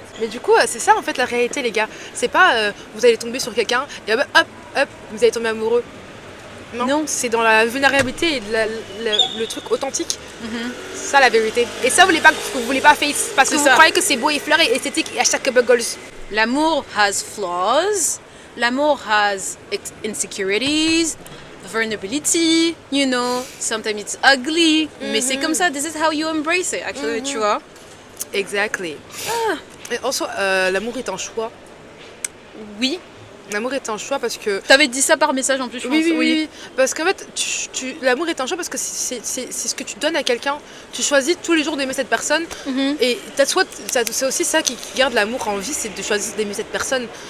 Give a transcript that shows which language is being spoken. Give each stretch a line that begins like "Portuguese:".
French: Mais du coup, c'est ça en fait la réalité, les gars. C'est pas vous allez tomber sur quelqu'un et hop, hop, vous allez tomber amoureux. Non. C'est dans la vulnérabilité et le truc authentique. C'est ça la vérité. Et ça, vous voulez pas face parce que vous croyez que c'est beau et fleur et esthétique et hashtag couple goals.
English: L'amour has flaws. L'amour has insecurities, vulnerability, you know, sometimes it's ugly.
French: Mais c'est comme ça,
English: this is how you embrace it, actually,
French: tu vois.
English: Exactly.
French: Et en soi, l'amour est un choix. Oui. L'amour est un choix parce que... T'avais dit ça par message en plus, je pense. Oui. Parce qu'en fait, l'amour est un choix parce que c'est ce que tu donnes à quelqu'un. Tu choisis tous les jours d'aimer cette personne. Et c'est aussi ça qui garde l'amour en vie, c'est de choisir d'aimer cette personne.